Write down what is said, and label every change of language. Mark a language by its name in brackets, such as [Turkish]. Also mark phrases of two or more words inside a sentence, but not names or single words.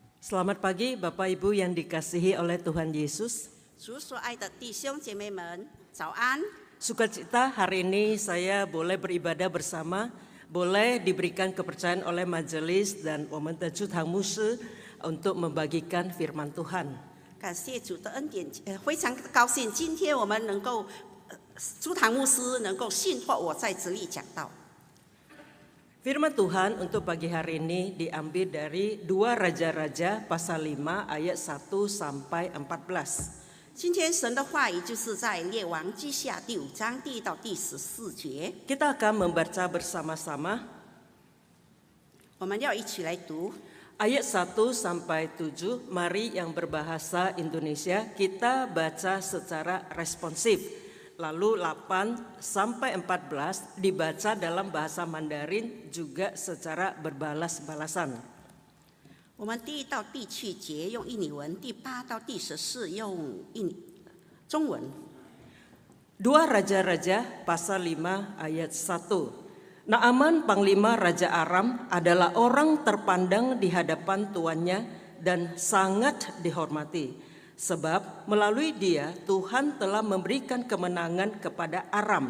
[Indonesian] Selamat pagi Bapak Ibu yang dikasihi oleh Tuhan Yesus. [Chinese] 主所爱的弟兄姐妹们，早安！ [Indonesian] Sukacita hari ini saya boleh beribadah bersama, boleh diberikan kepercayaan oleh majelis dan Womenteju Tangmusi untuk membagikan firman Tuhan. [Chinese] 感谢主的恩典，非常高兴今天我们能够，朱堂牧师能够信托我在这里讲道。 [Indonesian] Firman Tuhan untuk pagi hari ini diambil dari 2 Raja-Raja pasal 5 ayat 1 sampai 14. [Chinese] 今天神的话语就是在列王记下第5章第1到第14节， [Indonesian] Kita akan membaca bersama-sama [Chinese] 我们要一起来读。 [Indonesian] ayat 1 sampai 7. Mari yang berbahasa Indonesia kita baca secara responsif. Lalu 8 sampai 14 dibaca dalam bahasa Mandarin juga secara berbalas-balasan. [Chinese] 我们第1到第7节用印尼文，第8到第14用中文。 [Indonesian] 2 Raja-Raja pasal 5 ayat 1. Naaman panglima Raja Aram adalah orang terpandang di hadapan tuannya dan sangat dihormati. Sebab melalui dia Tuhan telah memberikan kemenangan kepada Aram.